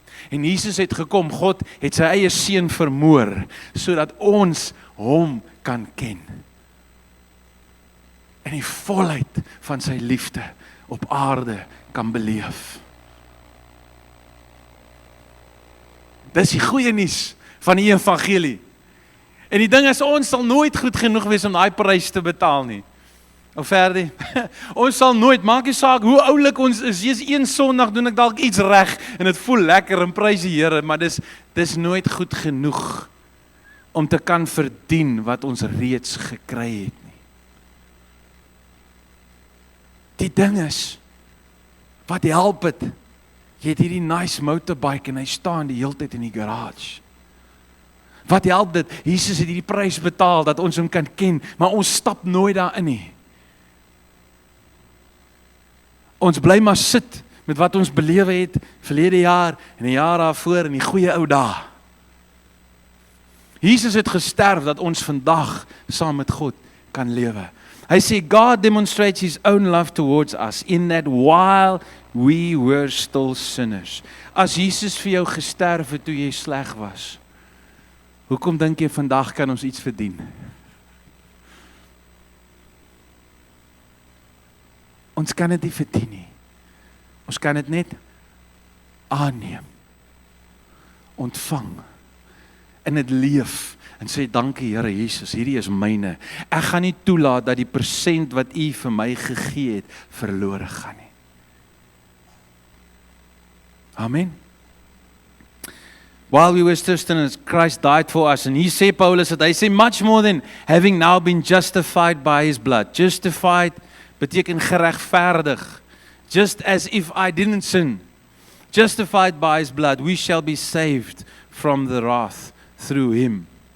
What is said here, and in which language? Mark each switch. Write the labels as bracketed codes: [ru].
[af] En Jesus het gekom, God het sy eie seun vermoor, sodat ons hom kan ken. En die volheid van sy liefde op aarde kan beleef. Dis die goeie nuus van die evangelie. En die ding is, ons sal nooit goed genoeg wees om daai prys te betaal nie. Of verder, ons sal nooit, maak nie saak hoe oulik ons is, jy's een Sondag doen ek dalk iets reg, en het voel lekker en prys die Here, maar dis nooit goed genoeg, om te kan verdien wat ons reeds gekry het nie. Die ding is, wat help het, jy het hierdie nice motorbike, en hy staan die hele tyd in die garage. Wat help dit, Jesus het hierdie prys betaal, dat ons hom kan ken, maar ons stap nooit daarin nie. Ons bly maar sit met wat ons belewe het verlede jaar en die jaar daarvoor in die goeie ou dae. Jesus het gesterf dat ons vandag saam met God kan lewe. Hy sê [en] God demonstrates his own love towards us in that while we were still sinners. [af] As Jesus vir jou gesterf het toe jy sleg was, hoekom dink jy vandag kan ons iets verdien? Ons kan dit nie verdien nie. Ons kan dit net aanneem, ontvang, en dit leef, en sê, dankie Here Jesus, hierdie is myne. Ek gaan nie toelaat dat die persent wat U vir my gegee het, verlore gaan nie. Amen. [en] While we were still sinners, Christ died for us. And he said, Paulus, that [af] hy sê, [en] much more than having now been justified by his blood. Justified [af] beteken geregverdig. [en] Just as if I didn't sin. Justified by his blood, we shall be saved from the wrath through him.